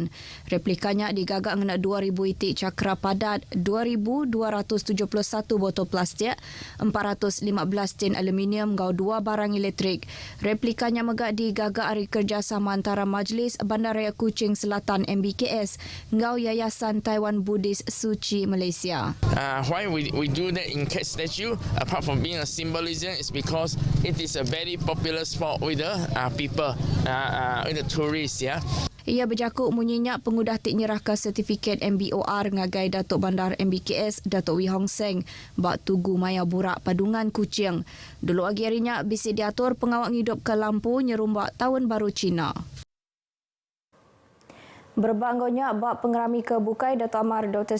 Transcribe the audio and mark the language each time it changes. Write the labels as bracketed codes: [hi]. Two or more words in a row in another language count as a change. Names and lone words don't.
[iba] Replikanya digagak ngena 2,000 itik cakra padat, 2,271 botol plastik, 415 tin aluminium ngau 2 barang elektrik. Replikanya megak digagak hari kerjasama antara Majlis Bandaraya Kuching Selatan MBKS ngau Yayasan Taiwan Buddhist Suci Malaysia. [en] Why we do that in cat statue, apart from being a symbolism, is because it is a very popular spot with the people, with the tourists. Yeah. [iba] Ia berjakuk munyinya pengudah tik nyerahkan sertifikat MBOR ngagai Datuk Bandar MBKS Datuk Wee Hong Seng bak Tugu Maya Burak Padungan Kuching. Dulu lagi harinya bisi diatur pengawak ngidup ke lampu nyerumbak Tahun Baru Cina. Berbanggonya bak pengerami ke Bukai, Datuk Ahmad Dr.